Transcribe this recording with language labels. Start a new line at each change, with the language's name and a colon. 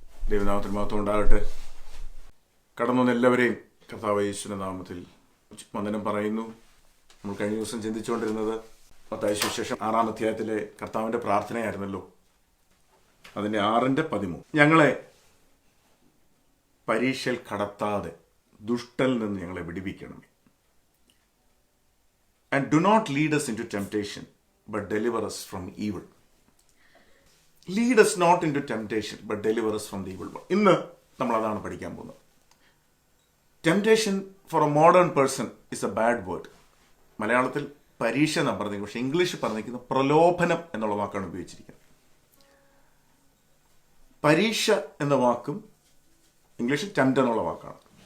Malayalam: ദൈവനാമത്തിന് മഹത്വം ഉണ്ടാകട്ടെ. കടന്നു വന്ന എല്ലാവരെയും കർത്താവ് യേശുവിന്റെ നാമത്തിൽ വന്ദനം പറയുന്നു. നമ്മൾ കഴിഞ്ഞ ദിവസം ചിന്തിച്ചുകൊണ്ടിരുന്നത് മത്തായി സുവിശേഷം 6-ാം അധ്യായത്തിലെ കർത്താവിൻ്റെ പ്രാർത്ഥനയായിരുന്നല്ലോ. അതിൻ്റെ 6:13 ഞങ്ങളെ പരീക്ഷയിൽ കടത്താതെ ദുഷ്ടനിൽ നിന്ന് ഞങ്ങളെ വിടുവിക്കണമേ.
English: And do not lead us into temptation, but deliver us from evil. Lead us not into temptation, but deliver us from the evil one.
Malayalam: ഇന്ന് നമ്മൾ അതാണ് പഠിക്കാൻ പോകുന്നത്.
English: Temptation for a modern person is a bad word.
Malayalam: മലയാളത്തിൽ പരീക്ഷ എന്നാണ് പറഞ്ഞിരിക്കുന്നത്, പക്ഷേ ഇംഗ്ലീഷ് പറഞ്ഞിരിക്കുന്നത് പ്രലോഭനം എന്നുള്ള വാക്കാണ് ഉപയോഗിച്ചിരിക്കുന്നത്. പരീക്ഷ എന്ന വാക്കും ഇംഗ്ലീഷിൽ ടെംപ്റ്റ് എന്നുള്ള വാക്കാണ്.